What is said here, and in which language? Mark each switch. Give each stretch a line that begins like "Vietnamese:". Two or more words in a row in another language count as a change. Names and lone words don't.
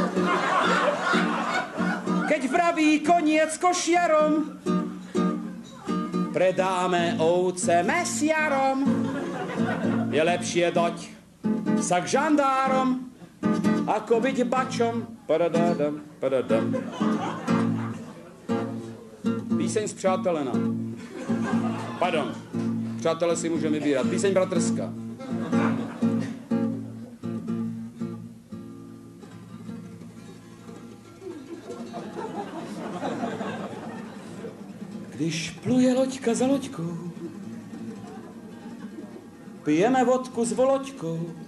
Slovak: Keď vraví koniec košiarom, predáme ovce mesiarom. Je lepšie dať sa k žandárom ako byť bačom. Padadadam, padadam.
Czech: Píseň z Přátelena. Pardon, přátelé si můžeme vybírat. Píseň bratrská. Když pluje loďka za loďkou, pijeme vodku s Voloďkou.